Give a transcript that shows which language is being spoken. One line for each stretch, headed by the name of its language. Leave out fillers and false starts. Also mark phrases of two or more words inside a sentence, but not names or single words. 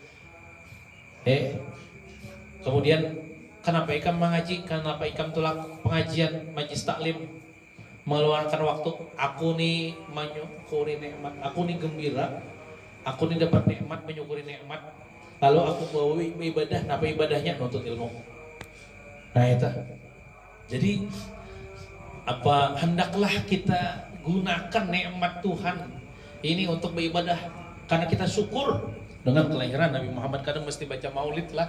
Banjar: Kemudian kenapa ikam mengaji? Kenapa ikam tulak pengajian majlis taklim?
Indonesian: Meluangkan waktu. Aku nih menyukuri nikmat. Aku nih gembira Aku ini dapat nikmat, menyukuri nikmat. Lalu aku bawa ibadah, apa ibadahnya? Nuntut ilmu. Nah itu. Jadi apa hendaklah kita gunakan nikmat Tuhan ini untuk beribadah karena kita syukur dengan kelahiran Nabi Muhammad. Kadang mesti baca maulid lah.